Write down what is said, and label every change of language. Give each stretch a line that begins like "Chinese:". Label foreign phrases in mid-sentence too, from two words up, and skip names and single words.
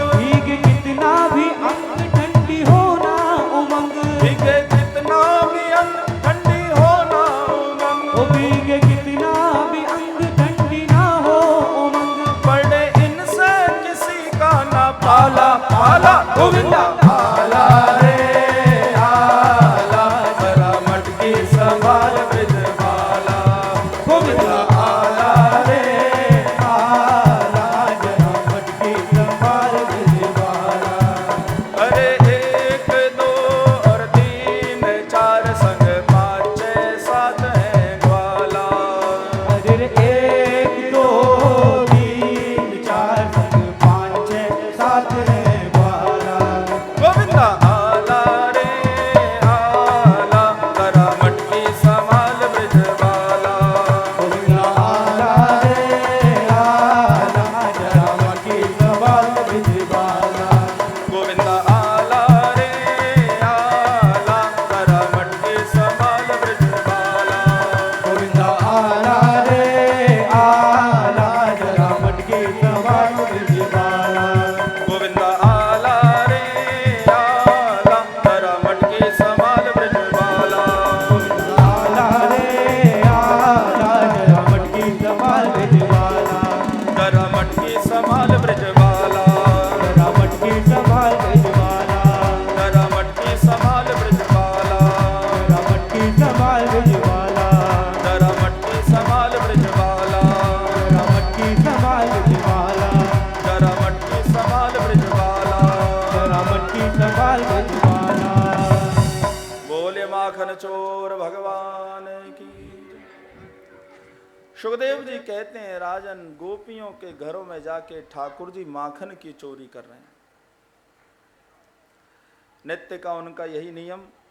Hindi: भीग कितना भी अंग ठंडी होना उमंग, बिके कितना भी अंग ठंडी होना उमंग। वो भीग कितना भी अंग ठंडी ना हो उमंग। पड़े इनसे किसी का ना पाला पाला।
Marathi: गोविंदा आला रे आला,
Hindi: जरा मटकी संभाल ब्रजबाला।
Marathi: गोविंदा आला रे
Hindi: आला, जरा मटकी संभाल ब्रजबाला। अरे एक दो और तीन चार संग पाँच छः सात है ग्वाला। अरे एक दो तीन चार संग पाँच छः सात है ग्वाला।
Marathi: गोविंदा आला रे आला,
Hindi: जरा मटकी संभाल ब्रजबाला।
Marathi: गोविंदा आला रे आला,
Hindi: जरा मटकी संभाल ब्रजबाला।
Marathi: गोविंदा आला रे आला,
Hindi: जरा मटकी संभाल ब्रजबाला।
Marathi: गोविंदा आला रे आला,
Hindi: जरा मटकी संभाल ब्रजबाला।
Marathi: गोविंदा आला रे आला,
Hindi: जरा मटकी संभाल ब्रजबाला।
Marathi: आला रे आला,
Hindi: जरा मटकी संभाल ब्रजबाला। जरा मटकी संभाल ब्रजबाला। जरा मटकी संभाल ब्रजबाला। जरा मटकी संभाल ब्रजबाला। जरा मटकी संभाल ब्रजबाला। जरा मटकी संभाल ब्रजबाला। जरा मटकी संभाल ब्रजबाला। जरा मटकी संभाल ब्रजबाला। जरा मटकी संभाल ब्रजबाला। बोले माखन चोर भगवान की। सुखदेव जी कहते हैं राजन गोपियों के घरों में जाके ठाकुर जी माखन की चोरी कर रहे हैं। नित्य का उनका यही नियम।